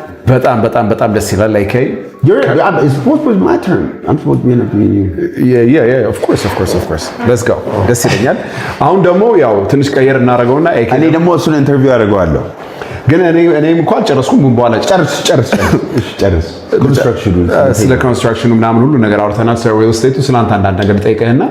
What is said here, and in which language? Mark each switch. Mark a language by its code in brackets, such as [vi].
[am] በጣም ደስ ይላል like [en] it's supposed to be my turn I'm supposed to be interviewing you yeah of course let's go [am] ደስ ይለኛል አሁን ደግሞ ያው ትንሽ ቀየር እናደርገውና እኔ ደግሞ እሱን ኢንተርቪው አደርገዋለሁ ግን እኔም እንኳን ጨረስኩ ምን በኋላ ጨርስ ስለ ኮንስትራክሽኑ ምናምን ሁሉ ነገር አውርተናል ስለ ሪል ስቴቱ ስለ አንዳንድ ነገር ጠይቀህና